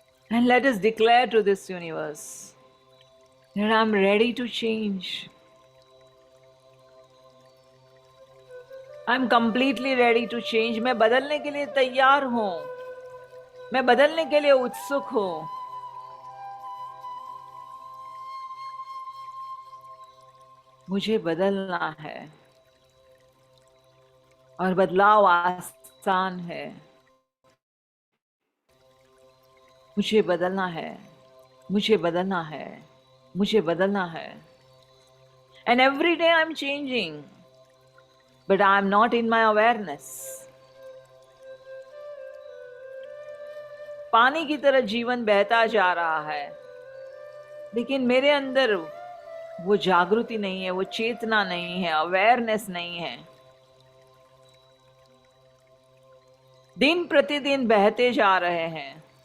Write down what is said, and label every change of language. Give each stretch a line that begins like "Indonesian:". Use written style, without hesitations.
English: And let us declare to this universe that I'm ready to change. I'm completely ready to change.
Hindi: मैं बदलने के लिए तैयार हूँ. मैं बदलने के लिए उत्सुक हूँ. मुझे बदलना है और बदलाव आसान है। मुझे बदलना है, मुझे बदलना है, मुझे बदलना है।
English: And every day I'm changing, but I'm not in my awareness.
Hindi: पानी की तरह जीवन बहता जा रहा है, लेकिन मेरे अंदर वो जागृति नहीं है, वो चेतना नहीं है, अवेयरनेस नहीं है। दिन प्रतिदिन बहते जा रहे हैं।